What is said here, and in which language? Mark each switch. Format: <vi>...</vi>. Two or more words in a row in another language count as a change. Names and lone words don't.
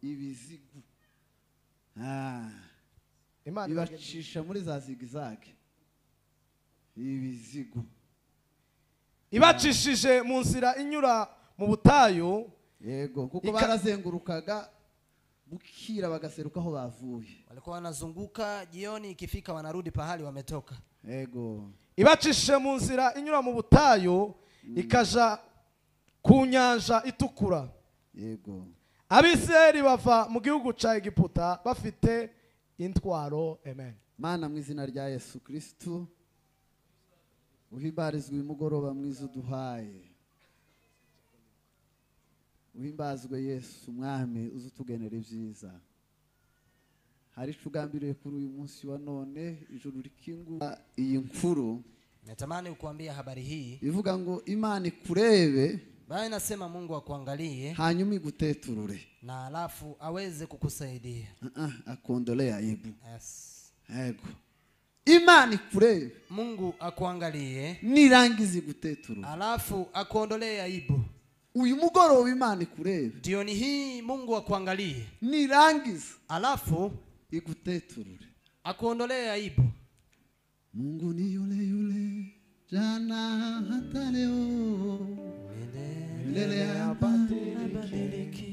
<rw>Imana ibacisha muri za zigizage. Ibizigu. Ibacishije mu nzira inyura mu butayu. Yego, kuko barazengurukaga bukira bagaseruka aho bavuye.</rw> <sw>Walikuwa wanazunguka, jioni ikifika wanarudi pahali wametoka.</sw> <rw>Yego. Ibacishije mu nzira inyura mu butayu, ikaja ku nyanja itukura. Yego. Abisirayeli bava mu gihugu cya Egiputa bafite intwaro. Amen. Mana, mu izina rya Yesu Kristo, uhimbarizwe uyu mugoroba mwiza uduhaye. Uhimbazwe Yesu mwami, uzutugenera ibyiza. Hari icugambiriye kuri uyu munsi wa none, ijuru rikingura iyi nkuru.</rw> <sw>Natamani ukuambia habari hii.</sw> <rw>Ivuga ngo Imana ikurebe,</rw> <sw>Bali nasema Mungu akuangalie,</sw> <rw>hanyuma iguteturure,</rw> <sw>na alafu aweze kukusaidia. akondolea aibu.</sw> <en>Yes.</en> <rw>Yego. Imana ikurebe,</rw> <sw>Mungu akuangalie,</sw> <rw>nirangiza iguteturure.</rw> <sw>alafu akuondolee aibu.</sw> <rw>Uyu mugoroba Imana ikurebe,</rw> <sw>Jioni hii Mungu akuangalie,</sw> <rw>nirangiza</rw> <sw>alafu</sw> <rw>iguteturure,</rw> <sw>akuondolee aibu. Mungu ni yule yule jana hata leo, milele habadiliki.</sw>